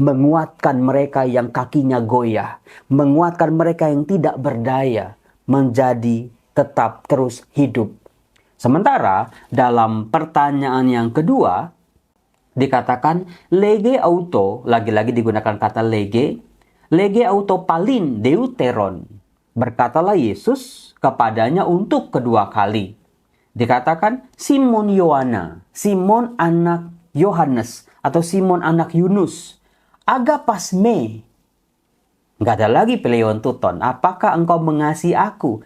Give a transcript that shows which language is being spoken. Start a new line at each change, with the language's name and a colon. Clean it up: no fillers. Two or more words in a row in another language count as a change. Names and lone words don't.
Indonesian: menguatkan mereka yang kakinya goyah, menguatkan mereka yang tidak berdaya, menjadi tetap terus hidup. Sementara dalam pertanyaan yang kedua, dikatakan
Greek: λέγει αὐτῷ,
Indonesian: lagi-lagi digunakan kata
Greek: λέγει αὐτῷ πάλιν δεύτερον.
Indonesian: Berkatalah Yesus kepadanya untuk kedua kali. Dikatakan Simon Yohana, Simon anak Yohanes atau Simon anak Yunus,
Greek: ἀγαπᾷς με.
Indonesian: Nggak ada lagi
Greek: πλεῖον τούτων.
Indonesian: Apakah engkau mengasihi aku?